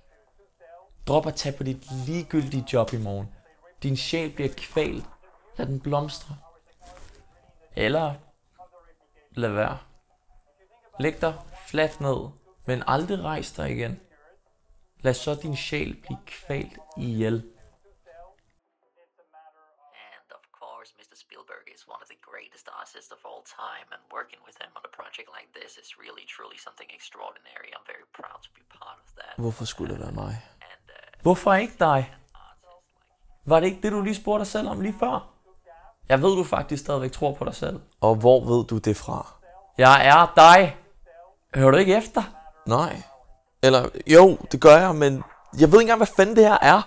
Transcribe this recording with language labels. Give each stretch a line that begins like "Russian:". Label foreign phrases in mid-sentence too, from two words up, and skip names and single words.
Danish: Drop at tage på dit ligegyldige job i morgen. Din sjæl bliver kvalt. Lad den blomstre. Eller lad være. Læg dig fladt ned, men aldrig rejs dig igen. Lad så din sjæl blive kvalt ihjel.
English: And of course, Mr. Spielberg is one of the greatest artists of all time, and working with him on a project like this is really, truly something extraordinary. I'm very proud to be part of that.
Danish: Hvorfor skulle det være mig? And Hvorfor ikke dig? Var det ikke det, du lige spurgte dig selv om lige før? Jeg ved, du faktisk stadigvæk tror på dig selv. Og hvor ved du det fra? Jeg er dig. Hører du ikke efter? Nej. Eller, jo, det gør jeg, men jeg ved ikke engang, hvad fanden det her er.